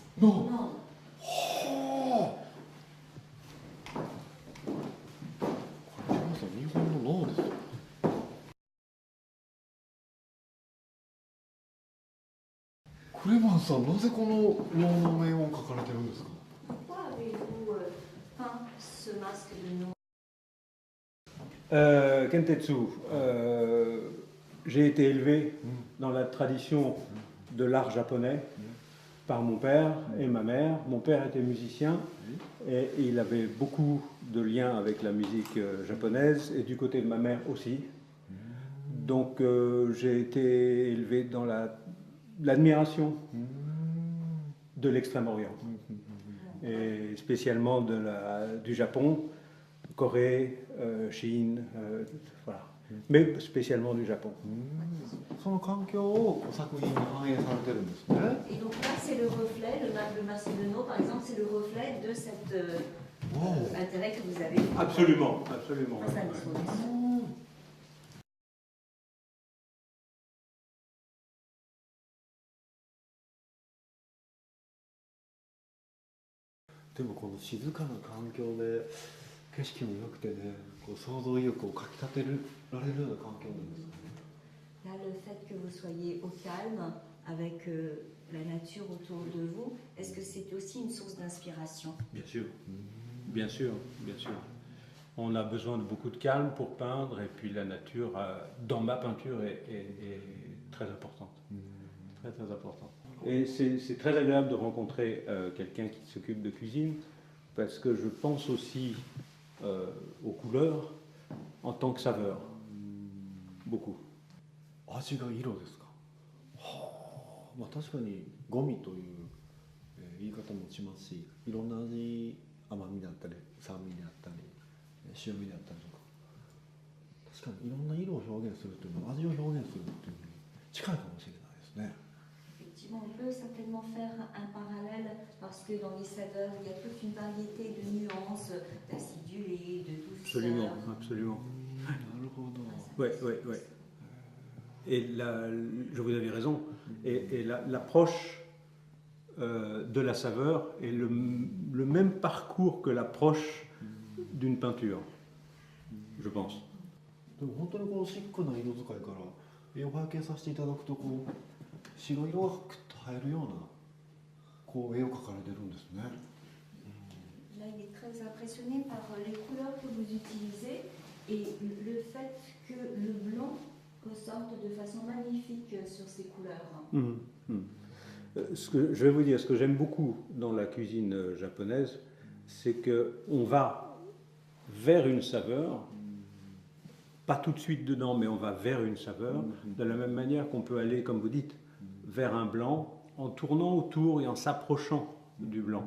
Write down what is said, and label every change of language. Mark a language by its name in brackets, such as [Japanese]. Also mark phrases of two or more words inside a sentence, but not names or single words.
[Japanese] 日本の脳ですよ。クレマンさん、なぜこの能の面を描かれてるんですか？ [French] Pourquoi avez-vous peint ce masque de nom? Kentetsu, j'ai été élevé dans la tradition de l'art japonais par mon père et ma mère. Mon père était musicien et il avait beaucoup de liens avec la musique japonaise et du côté de ma mère aussi. Donc j'ai été élevé dans l'admiration de l'Extrême-Orient et spécialement du Japon, Corée, Chine, voilà. Mais spécialement du Japon. [Japanese] その環境を作品に反映されてるんですね。 [French] Et donc là, c'est le reflet, le masque de nom, par exemple, c'est le reflet de cet intérêt que vous avez. Absolument, absolument. Face à l'exposition. [Japanese] でもこの静かな環境で景色も良くてね、こう想像意欲をかきたてられるような環境なんですかね。 [French] Là, le fait que vous soyez au calme, avec la nature autour de vous, est-ce que c'est aussi une source d'inspiration? Bien sûr, bien sûr, bien sûr. On a besoin de beaucoup de calme pour peindre et puis la nature, dans ma peinture, est très importante. Très très importante. Et c'est très agréable de rencontrer quelqu'un qui s'occupe de cuisine parce que je pense aussi aux couleurs en tant que saveur. Beaucoup. [Japanese] 味が色ですか。はあ、まあ確かにゴミという、言い方もしますし、いろんな味、甘みだったり酸味であったり塩味であったりとか、確かにいろんな色を表現するというのは味を表現するっていうのに近いかもしれないですね。 [French] Effectivement, on peut certainement faire un parallèle parce que dans les saveurs, il y a toute une variété de nuances, d'acidulé, de douceur. Absolument, absolument. [Japanese] なるほど。 [French] Oui, oui, oui. Et je vous avais raison. Et l'approche de la saveur est le même parcours que l'approche d'une peinture, je pense. [Japanese] でも本当にこのシックな色使いから絵を拝見させていただくと、こう白色がクッと映えるようなこう絵を描かれてるんですね。 [French] Là, il est très impressionné par les couleurs que vous utilisez et le fait que le blanc ressorte de façon magnifique sur ces couleurs. Je vais vous dire, ce que j'aime beaucoup dans la cuisine japonaise, c'est qu'on va vers une saveur, pas tout de suite dedans, mais on va vers une saveur, de la même manière qu'on peut aller, comme vous dites, vers un blanc, en tournant autour et en s'approchant du blanc.